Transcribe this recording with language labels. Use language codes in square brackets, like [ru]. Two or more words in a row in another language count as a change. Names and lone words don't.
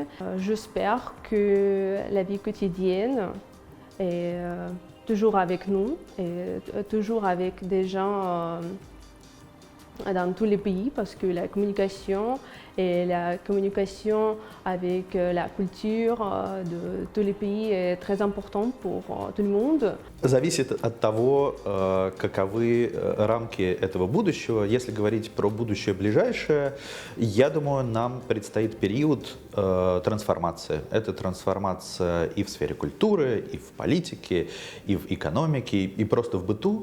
[fr] J'espère que la vie quotidienne est toujours avec nous et toujours avec des gens dans tous les pays parce que la communication avec la culture de tous les pays est très importante pour tout le monde. [ru] Зависит от того, каковы рамки этого будущего. Если говорить про будущее ближайшее, я думаю, нам предстоит период трансформации. Это трансформация и в сфере культуры, и в политике, и в экономике, и просто в быту.